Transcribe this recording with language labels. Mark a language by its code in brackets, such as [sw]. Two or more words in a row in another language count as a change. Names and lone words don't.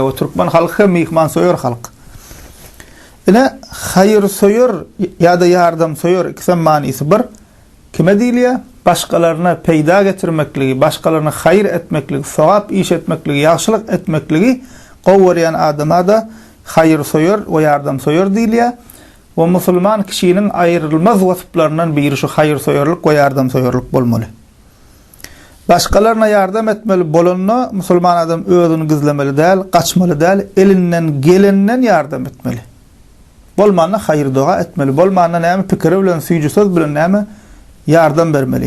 [tk] O türkmen halky mihman soýar halk. Ene hayır soýar ýa-da yardım soýar ikisem manysy bir. Kime diýilýär? Başgalarına peýda getirmekligi, başgalarına hayır etmekligi, sowap iş etmekligi, ýagşylyk etmekligi gowuryan adama da hayır soýar we yardım soýar diýilýär. [tr] O musulman kişinin ayrılmaz vasıflarından biri [tk] şu hayır soýarlyk we yardım soýarlyk bolmaly. Başgalarına yardım etmeli bolanna musulman adam özüni gizlemeli däl, gaçmaly däl, elinden gelenden yardım etmeli. Bolmanna hayır doga etmeli. Bolmanna näme pikiri bilen, süýjü söz bilen näme yardım bermeli.